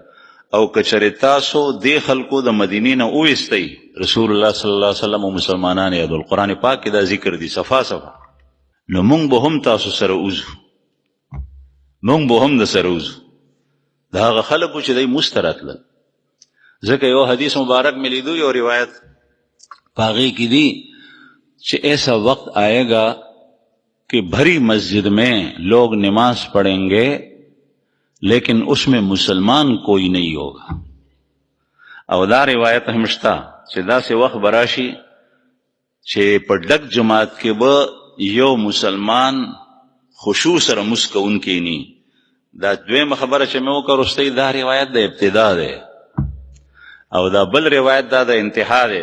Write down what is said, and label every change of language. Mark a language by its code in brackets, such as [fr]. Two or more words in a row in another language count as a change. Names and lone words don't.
[ps] او که چېرې تاسو دې خلکو د مدینې نه وویستئ رسول الله صلی الله علیه وسلم او مسلمانان یې د قرآن پاک کې دا ذکر دي صفا صفا، نو موږ به هم تاسو سره وځو، موږ به هم د سره وځو. د هغه خلکو چې دی موږ ته راتلل، ځکه یو حدیث مبارک میں لیدو، یو روایت په هغې کې دي چې [ur] ایسا وقت آئے گا کہ بھری مسجد میں لوگ نماز پڑھیں گے لیکن اس میں مسلمان کوئی نہیں ہوگا. [ps] او دا روایت هم شته چې داسې وخت به راشي چې په ډک جماعت کې به یو مسلمان خشوع سره مونځ کوونکی نه. دا دویمه خبره چې مې وکړه وروستۍ، دا روایت د ابتدا دی او دا بل روایت دا د انتها دی.